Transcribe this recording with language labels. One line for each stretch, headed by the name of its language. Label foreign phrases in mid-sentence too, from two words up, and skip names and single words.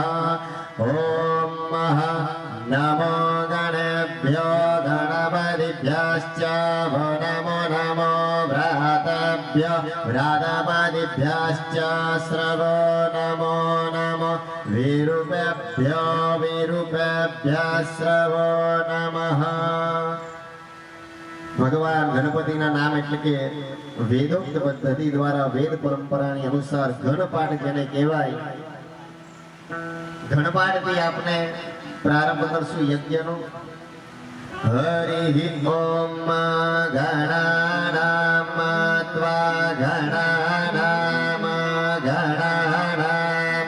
Sanskrit: ॐ नमो गणेभ्यो गणपतिभ्यश्च नमो नमो व्रातभ्यो व्रातपतिभ्यश्च श्रवो नमो नमो विरूपेभ्यो विरूपेभ्यः श्रवो नमः.
Gujarati: ભગવાન ગણપતિના નામ એટલે કે વેદોક્ત પદ્ધતિ દ્વારા વેદ પરંપરાની અનુસાર ગણપાઠ જેને કહેવાય, ગણપાઠથી આપણે પ્રારંભ કરશું યજ્ઞનો.
Sanskrit: हरि ओम गणानाम त्वा गणानाम गणानाम